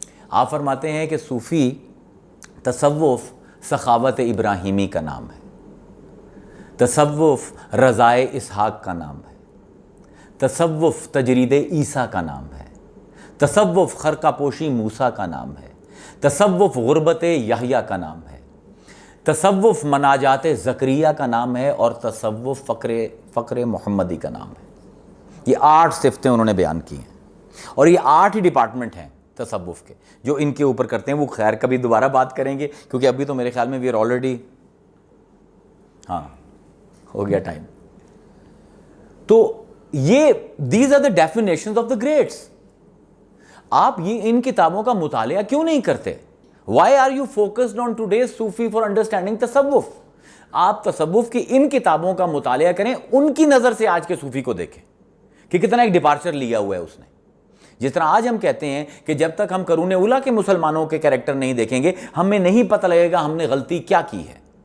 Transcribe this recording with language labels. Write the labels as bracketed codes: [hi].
[ur] آپ فرماتے ہیں کہ صوفی تصوف سخاوت ابراہیمی کا نام ہے, تصوف رضائے اسحاق کا نام ہے, تصوف تجرید عیسیٰ کا نام ہے, تصوف خرقہ پوشی موسیٰ کا نام ہے, تصوف غربت یحییٰ کا نام ہے, تصوف مناجات زکریا کا نام ہے, اور تصوف فقر محمدی کا نام ہے. یہ 8 صفتیں انہوں نے بیان کی ہیں, اور یہ 8 ہی ڈپارٹمنٹ ہیں تصوف کے جو ان کے اوپر کرتے ہیں. وہ خیر کبھی دوبارہ بات کریں گے کیونکہ ابھی تو میرے خیال میں [en] we are already [ur] ہاں ہو گیا ٹائم. تو یہ [en] These are the definitions of the greats. [ur] آپ یہ ان کتابوں کا مطالعہ کیوں نہیں کرتے؟ [en] Why are you focused on today's Sufi for understanding تصوف؟ [ur] آپ تصوف کی ان کتابوں کا مطالعہ کریں, ان کی نظر سے آج کے صوفی کو دیکھیں کہ کتنا ایک ڈپارچر لیا ہوا ہے اس نے. جس طرح آج ہم کہتے ہیں کہ جب تک ہم قرون اولیٰ کے مسلمانوں کے کریکٹر نہیں دیکھیں گے ہمیں نہیں پتہ لگے گا ہم نے غلطی کیا کی ہے.